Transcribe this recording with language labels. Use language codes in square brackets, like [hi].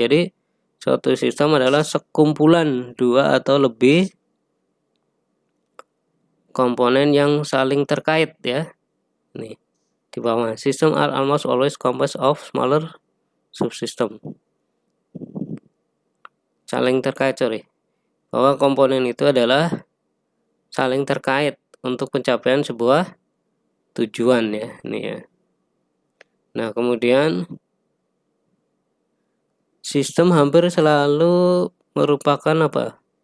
[id] Jadi suatu sistem adalah sekumpulan dua atau lebih komponen yang saling terkait ya. Nih di bawah, [en] system are almost always composed of smaller subsystem. [id] Saling terkait, bahwa komponen itu adalah saling terkait untuk pencapaian sebuah tujuan ya, ini ya. Nah, kemudian sistem hampir selalu merupakan apa?